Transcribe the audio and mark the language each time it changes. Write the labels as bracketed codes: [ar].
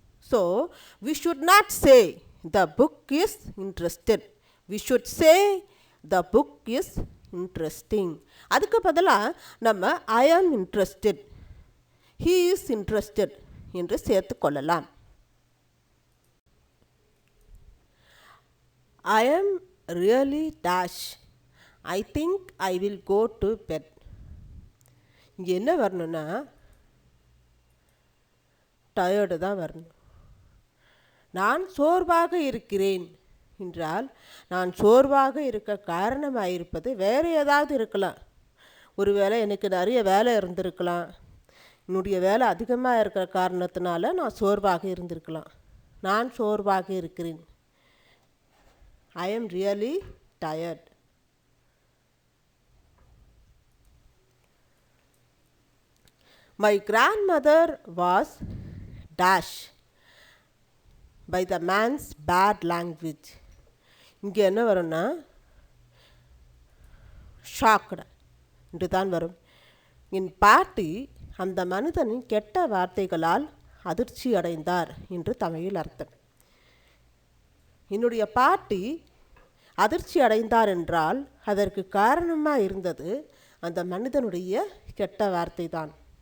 [en] So we should not say the book is interested. We should say the book is interesting. [ta] அதுக்கு பதிலாக நம்ம [en] I am interested, he is interested [ta] என்று சேர்த்து கொள்ளலாம். [en] I am really dash. I think I will go to bed. [ta] இங்கே என்ன வரணும்னா tired தான் வரணும். நான் சோர்வாக இருக்கிறேன் என்றால் நான் சோர்வாக இருக்க காரணமாக இருப்பது வேறு ஏதாவது இருக்கலாம். ஒருவேளை எனக்கு நிறைய வேலை இருந்திருக்கலாம். என்னுடைய வேலை அதிகமாக இருக்கிற காரணத்தினால நான் சோர்வாக இருந்திருக்கலாம். நான் சோர்வாக இருக்கிறேன். [en] I am really tired. My grandmother was dash by the man's bad language. [ta] இங்கே என்ன வரும்னா ஷாக்டு என்று தான் வரும். என் பாட்டி அந்த மனிதனின் கெட்ட வார்த்தைகளால் அதிர்ச்சி அடைந்தார் என்று தமிழில் அர்த்தம். என்னுடைய பாட்டி அதிர்ச்சி அடைந்தார் என்றால் அதற்கு காரணமாக இருந்தது அந்த மனிதனுடைய கெட்ட வார்த்தை தான்.